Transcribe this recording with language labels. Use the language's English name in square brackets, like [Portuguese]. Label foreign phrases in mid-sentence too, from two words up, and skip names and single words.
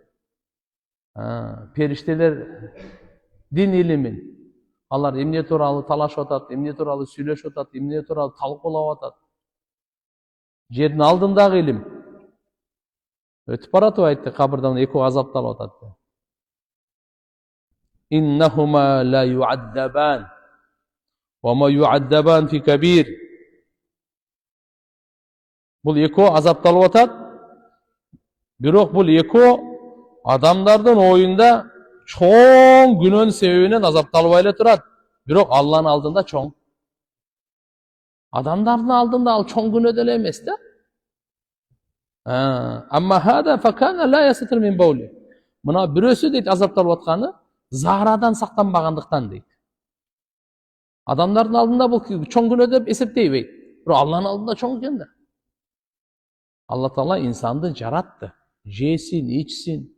[Kyrgyz] Периштелер дин илимин. Алар эмне тууралуу талашып атат, эмне тууралуу сүйлөшүп атат, эмне тууралуу талкуулап атат. Жердин алдындагы илим өтүп баратып айтты, кабырдан экөө азапталып атат. [Arabic] إنهما ليعذبان وما يعذبان في كبير. [Kyrgyz] Бул экөө азапталып атат. Бирок бул экөө адамдардын оюнда чоң күнөөнүн себебинен азапталбай эле турат. Бирок Алланын алдында чоң. Адамдардын алдында ал чоң күнөө деле эмес да. [Arabic] أما هذا فكان لا يستتر من بوله. [Kyrgyz] Мына бирөөсү дейт азапталып атканы заарадан сактанбагандыктан дейт. Адамдардын алдында бул чоң күнөө деп эсептейбейт. Бирок Алланын алдында чоң экен да. Алла Таала инсанды жаратты. Жесин, ичсин.